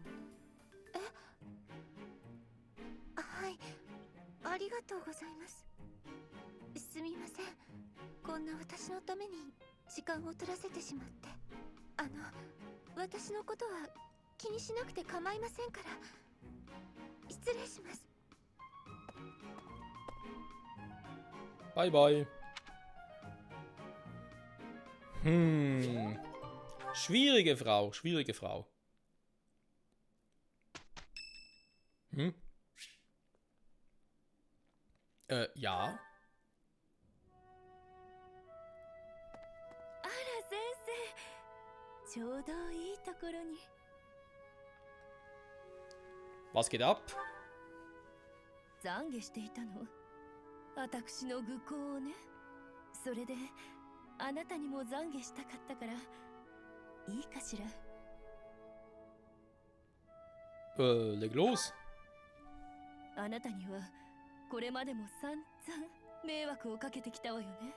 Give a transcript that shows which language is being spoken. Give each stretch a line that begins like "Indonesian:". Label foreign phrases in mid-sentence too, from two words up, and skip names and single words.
Japanese: はい、ありがとうございます。すみません。こんな私のために時間を取らせてしまって。私のことは気にしなくて構いませんから。失礼します。
English: Bye, bye.
German: Schwierige Frau, schwierige Frau. Ja.
Japanese: あら先生、ちょうどいいところに。
German: Was geht ab?
Japanese: 懺悔していたの。私の愚行をね。それであなたにも懺悔したかったから、いいかしら。
German: Leg los.
Japanese: あなたにはこれまでも散々迷惑をかけてきたわよね。